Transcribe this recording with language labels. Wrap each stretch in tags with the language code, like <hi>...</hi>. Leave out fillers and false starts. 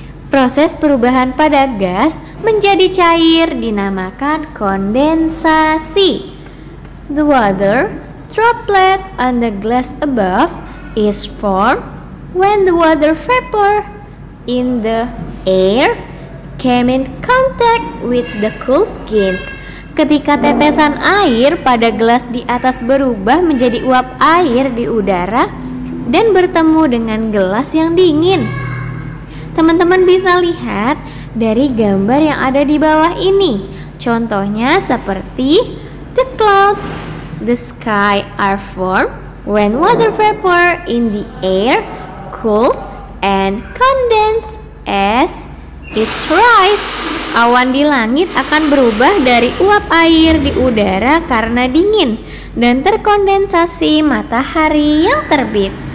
<id>Proses perubahan pada gas menjadi cair dinamakan kondensasi.</id> <en>The water droplet on the glass above is formed when the water vapor in the air came in contact with the cool gas.</en> <id>Ketika tetesan air pada gelas di atas berubah menjadi uap air di udara dan bertemu dengan gelas yang dingin. Teman-teman bisa lihat dari gambar yang ada di bawah ini. Contohnya seperti</id> <en>the clouds, the sky are formed when water vapor in the air cool and condense as it rise.</en> <id>Awan di langit akan berubah dari uap air di udara karena dingin dan terkondensasi matahari yang terbit.</id>